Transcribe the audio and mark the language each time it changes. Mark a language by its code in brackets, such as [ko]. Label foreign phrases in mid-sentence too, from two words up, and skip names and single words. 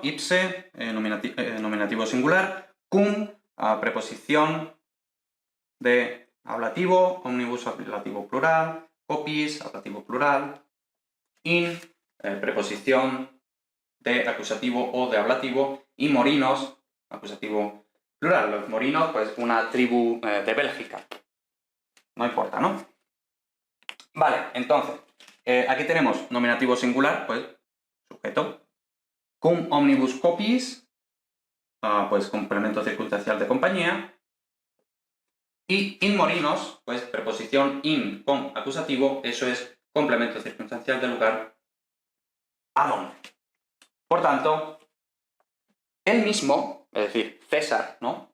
[es] Ipse, nominativo singular, cum, preposición de ablativo, omnibus ablativo plural, copies, ablativo plural, in, preposición de acusativo o de ablativo, y morinos, acusativo plural. Los morinos, pues una tribu de Bélgica. No importa, ¿no? Vale, entonces, aquí tenemos nominativo singular, pues sujeto. [la] Cum omnibus copies, [es] pues complemento circunstancial de compañía. Y [la] in morinos, [es] pues preposición in con acusativo, eso es complemento circunstancial de lugar a dónde. Por tanto, él mismo, es decir, César, ¿no?